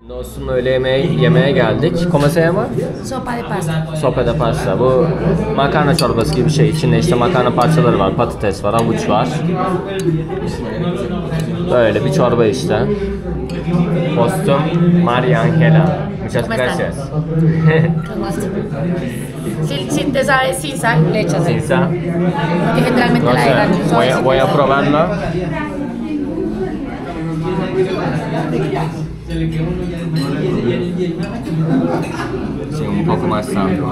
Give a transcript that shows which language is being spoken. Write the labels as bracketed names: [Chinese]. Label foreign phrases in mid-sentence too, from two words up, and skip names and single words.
[Turkish] Dostum öğle yemeğe geldik. [Spanish] ¿Cómo se llama? Sopa de pasta. Sopa de pasta. [Turkish] Bu makarna çorbası gibi bir şey. İçinde işte makarna parçaları var, patates var, havuç var. Böyle bir çorba işte. [Spanish] Dostum María Ángela. Muchas gracias. Con gusto. Si te sabe sin sal, le echas Sin sal. Que generalmente No la sé, dejan voy a probarlo. Sí, un poco más sal.